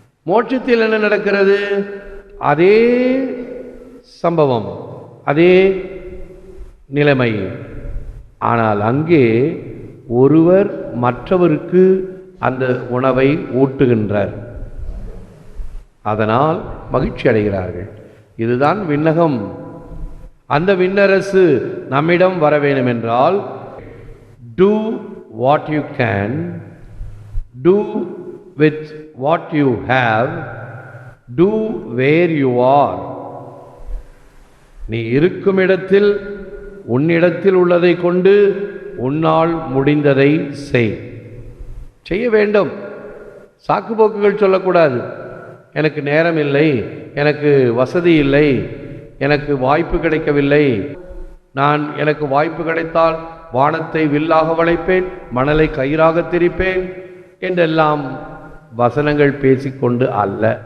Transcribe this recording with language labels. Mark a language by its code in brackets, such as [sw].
[ta] மோட்சத்தில் என்ன நடக்கிறது? அதே சம்பவம், அதே நிலைமை. ஆனால் அங்கே ஒருவர் மற்றவருக்கு அந்த உணவை ஊட்டுகின்றார், அதனால் மகிழ்ச்சி அடைகிறார்கள். இதுதான் விண்ணகம். அந்த விண்ணரசு நம்மிடம் வர வேண்டும் என்றால், [en] do what you can, do with what you have, do where you are. [ta] நீ இருக்கும் இடத்தில் உன்னிடத்தில் உள்ளதை கொண்டு உன்னால் முடிந்ததை செய்ய வேண்டும். சாக்குப்போக்குகள் சொல்லக்கூடாது. எனக்கு நேரம் இல்லை, எனக்கு வசதி இல்லை, எனக்கு வாய்ப்பு கிடைக்கவில்லை, எனக்கு வாய்ப்பு கிடைத்தால் வானத்தை வில்லாக வளைப்பேன், மணலை கயிறாக திரிப்பேன் என்றெல்லாம் வசனங்கள் பேசிக்கொண்டு அல்ல.